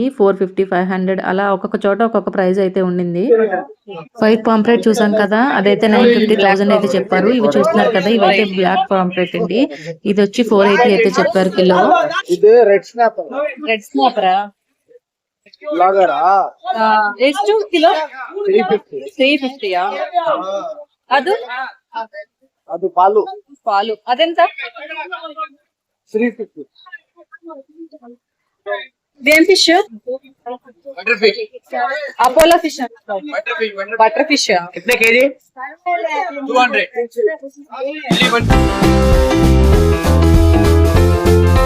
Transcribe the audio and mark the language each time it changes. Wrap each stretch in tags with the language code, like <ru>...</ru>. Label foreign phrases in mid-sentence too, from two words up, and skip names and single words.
<te>450, 500 అలా ఒక్కొక్క చోట ఒక్కొక్క ప్రైస్ అయితే ఉండింది.</te> <en>white pomfret</en> <te>చూసాం కదా, అదైతే 950, 1000 అయితే చెప్పారు. ఇవి చూస్తున్నారు కదా, ఇవైతే</te> <en>black pomfret</en> <te>అండి. ఇది వచ్చి 480 అయితే చెప్పారు కిలో. ఇది</te> <en>red snapper. red snapper-a</en> <te>లాగరా</te> <kn>ಎಷ್ಟು ಕಿಲೋ 350. 350 ಅದು ಅದು ಪಾಲು పాలు ಅದೆಂತ 350.</kn> <te>ఇదేం ఫిష్</te> <en>Apollo fish butter fish</en> <hi>कितने केजी 200.</hi>